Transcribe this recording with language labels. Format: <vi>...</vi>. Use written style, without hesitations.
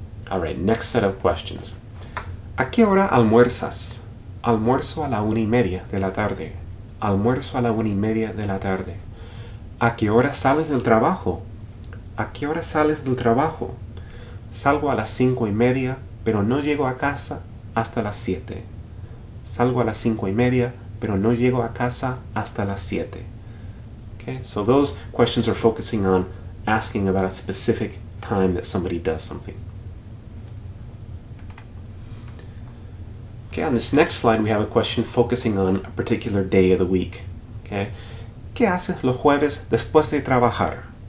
<en>Alright, next set of questions.</en> <es>¿A qué hora almuerzas? Almuerzo a la 1:30 de la tarde. Almuerzo a la 1:30 de la tarde. ¿A qué hora sales del trabajo? ¿A qué hora sales del trabajo? Salgo a las 5:30, pero no llego a casa hasta las 7. Salgo a las 5:30, pero no llego a casa hasta las 7.</es> <en>Okay, so those questions are focusing on asking about a specific time that somebody does something. Okay, on this next slide we have a question focusing on a particular day of the week.</en> <es>Okay, ¿qué haces los jueves después de trabajar?</es>